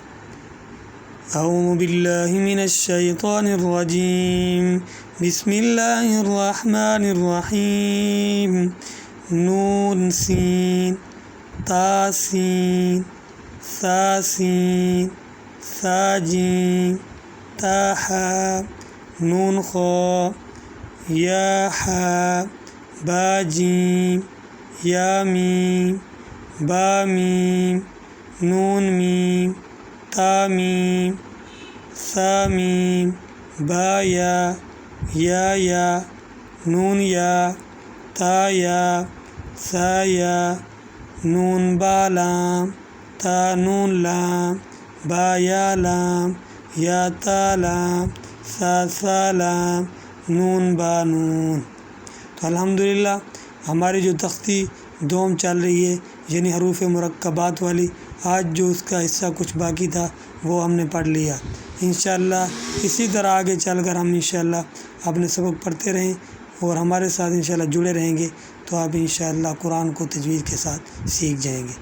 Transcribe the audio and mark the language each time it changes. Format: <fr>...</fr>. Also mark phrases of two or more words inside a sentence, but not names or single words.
<ar>اعوذ باللہ من الشیطان الرجیم، بسم اللہ الرحمن الرحیم۔</ar> <ur>نون سین تا سین ثا سین ثا جیم تا حا نون خا یا حا با جیم یا میم با میم نون میم تا میم ثا میم با یا نون یا تا یا ثا یا نون با لام تا نون لام با یا لام یا تا لام ثا لام نون با نون۔ تو الحمدللہ ہماری جو تختی دوم چل رہی ہے یعنی حروف مرکبات والی، آج جو اس کا حصہ کچھ باقی تھا وہ ہم نے پڑھ لیا۔ انشاءاللہ اسی طرح آگے چل کر ہم انشاءاللہ اپنے سبق پڑھتے رہیں اور ہمارے ساتھ انشاءاللہ جڑے رہیں گے تو آپ انشاءاللہ قرآن کو تجوید کے ساتھ سیکھ جائیں گے۔</ur>